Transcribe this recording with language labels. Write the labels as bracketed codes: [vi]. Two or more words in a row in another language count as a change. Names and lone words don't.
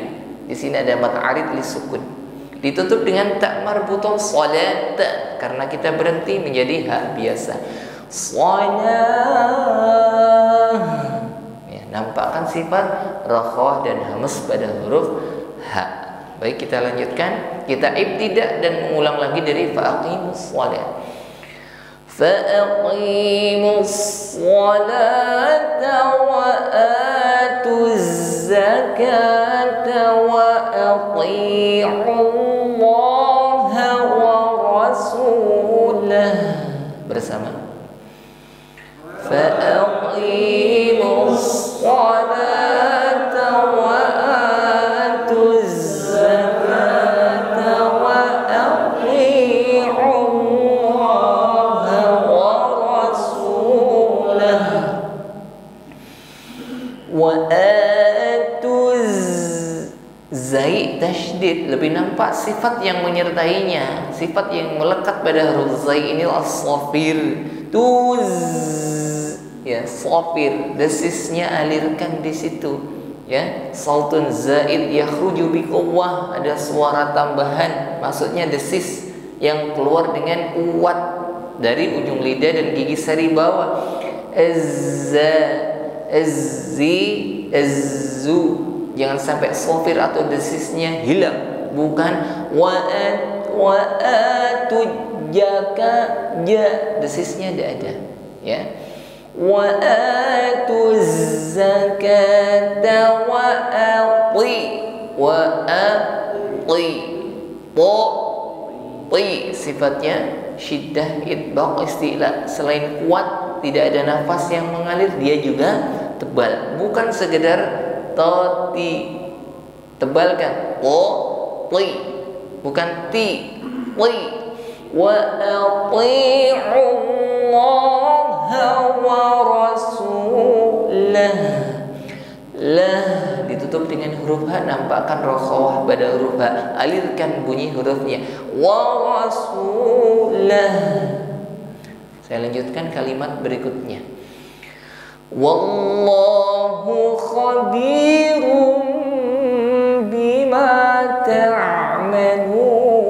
[id] Di sini ada [ar] مد عارض للسكون. [id] Ditutup dengan tak marbutun salat karena kita berhenti menjadi ha biasa. Salat. Nampakkan sifat rakhawah dan hamas pada huruf ha. Baik, kita lanjutkan. Kita ibtidak dan mengulang lagi dari [ar] فأقيموا الصلاة. فأقيموا الصلاة وآتوا الزكاة وأطيعوا الله ورسوله. [id] Bersama. [ar] فأقيموا الصلاة وآتوا الزكاة وأطيعوا الله ورسوله وآتوا [id] zai tasydid, lebih nampak sifat yang menyertainya, sifat yang melekat pada huruf zai ini as-shafir. Tuz, ya, shafir, desisnya alirkan di situ, ya. [ar] صوت زائد يخرج بقوة, [id] ada suara tambahan, maksudnya desis yang keluar dengan kuat dari ujung lidah dan gigi seri bawah. Azzu, jangan sampai shafir atau desisnya hilang. Bukan jaka ja, desisnya tidak ada, ya. [ar] وآتوا الزكاة وأطي sifatnya شدة إطباق استعلاء. [id] Selain kuat, tidak ada nafas yang mengalir, dia juga tebal. Bukan sekedar toti, tebalkan bukan ti. [ar] وأطيعوا الله ورسوله. [id] Lah ditutup dengan huruf ha, nampakkan rakhawah pada huruf ha, alirkan bunyi hurufnya. [ar] ورسوله. [id] Saya lanjutkan kalimat berikutnya. [ar] والله خبير بما تعملون.